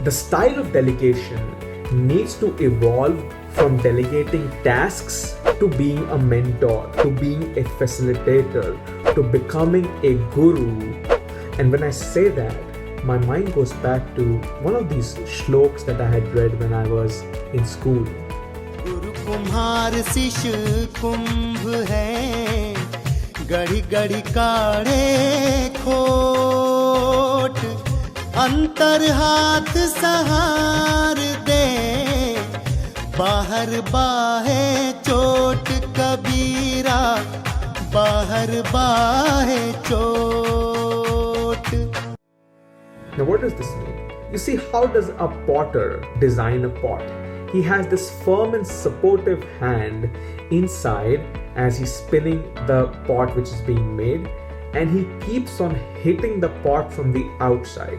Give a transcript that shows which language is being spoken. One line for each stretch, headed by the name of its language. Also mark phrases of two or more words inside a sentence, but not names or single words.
English: The style of delegation needs to evolve from delegating tasks to being a mentor, to being a facilitator, to becoming a guru. And when I say that, my mind goes back to one of these shlokas that I had read when I was in school.
Hindi: गुरु कुम्हार शिष कुंभ है, गढ़ि गढ़ि काढ़े खोट, अंतर हाथ सहार दे. बाहर बाहे चोट कबीरा बाहर बाहे चोट.
English: Now, what does this mean? You see, how does a potter design a pot? He has this firm and supportive hand inside as he's spinning the pot which is being made, and he keeps on hitting the pot from the outside.